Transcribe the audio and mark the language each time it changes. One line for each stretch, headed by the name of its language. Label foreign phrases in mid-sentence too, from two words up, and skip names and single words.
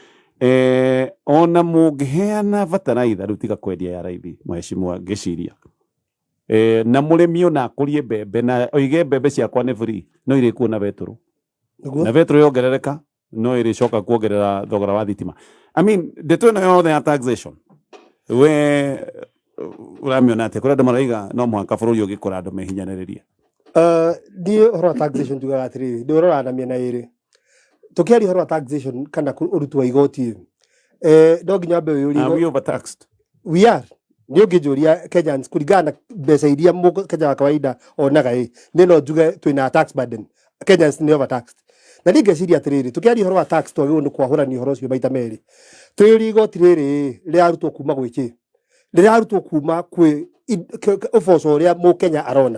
Kikuyu: Ona mũngĩheana bataraitha rĩu tiga kwendia ya raithi, Mheshimiwa ngĩciria, na mũrĩmi ona akũrie mbembe na oige mbembe ciakwa nĩ free, no irĩkuona betũrũ, na betũrũ yongerereka no ĩrĩcoka kuongerera thogora wa thitima.
English: I mean,
Kikuyu: ndeto ĩno yothe ya taxation we ũramĩona atĩa? Kũrĩ andũ maraiga no mũhaka bũrũri ũgĩkũra andũ mehinyanĩrĩrie. Niĩ ũhoro wa taxation tugaga atĩrĩrĩ, ndĩũroraga na mĩena ĩrĩ. Tũkĩaria ũhoro wa taxation kana ũruti wa igoti, no nginya wambe wĩyũrie.
English: Are we overtaxed? We are.
Kikuyu: Nĩ ũngĩnjũria Kenyans kũringana na mbeca iria Mũkenya wa kawaida onaga nĩ no njuge twĩna
English: tax burden.
Kikuyu: Kenyans nĩ overtaxed. Na niĩ ngeciria atĩrĩrĩ, tũkĩaria ũhoro wa tax twagĩrĩirwo nĩ kwahũrania ũhoro ũcio maita merĩ. Twĩyũrie igoti rĩrĩ rĩrarutwo kuma gwĩkĩ? Rĩrarutwo kuma kwĩ ũboco ũrĩa Mũkenya arona.